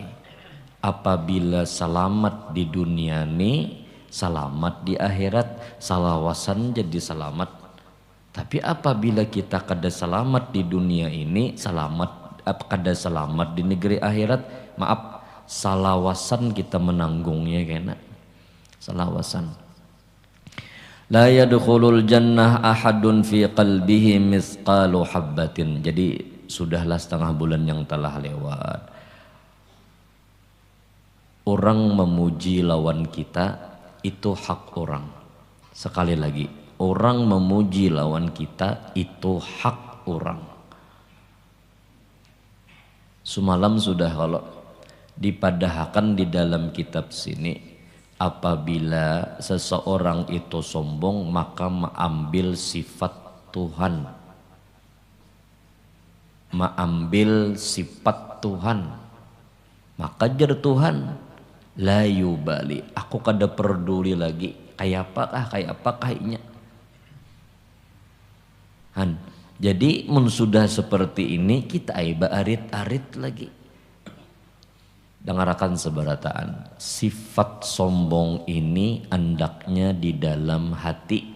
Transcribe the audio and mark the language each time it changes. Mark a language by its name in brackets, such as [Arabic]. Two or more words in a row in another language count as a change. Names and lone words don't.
[Banjar] Apabila selamat di dunia ni, selamat di akhirat, salawasan jadi selamat. Tapi apabila kita kada selamat di dunia ini, kada selamat di negeri akhirat, maaf, salawasan kita menanggungnya kena. Salawasan. [Arabic] La yadkhulul jannah ahadun fi qalbihi misqalu habbatin. [Indonesian] Jadi sudahlah setengah bulan yang telah lewat. Orang memuji lawan kita itu hak orang. Sekali lagi, orang memuji lawan kita itu hak orang. [Banjar] Semalam sudah kalau dipadahkan di dalam kitab sini, apabila seseorang itu sombong maka mengambil sifat Tuhan, mengambil sifat Tuhan, maka jar Tuhan [Arabic] la yubali, [Banjar] aku kada peduli lagi kayak apakah inya. Jadi mun sudah seperti ini kita aiba arit-arit lagi. Dengarkan sebarataan, sifat sombong ini andaknya di dalam hati.